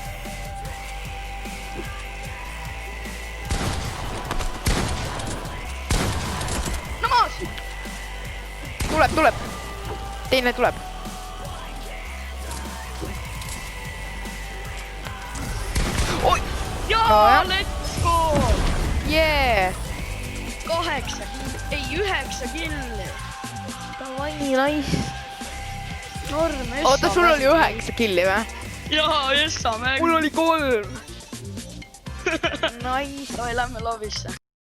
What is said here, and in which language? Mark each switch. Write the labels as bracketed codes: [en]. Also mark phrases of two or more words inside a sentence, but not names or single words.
[et] No maas! Tuleb. Teine tuleb. Oi! Jaa, [en] let's go! Yeah! [et] 9 killi. [en] Davai, nice. [et] Norm, Oota, sul oli 9 killi või? Jaa, Essa mäng. Mul oli 3. Nice. Lähme lobisse.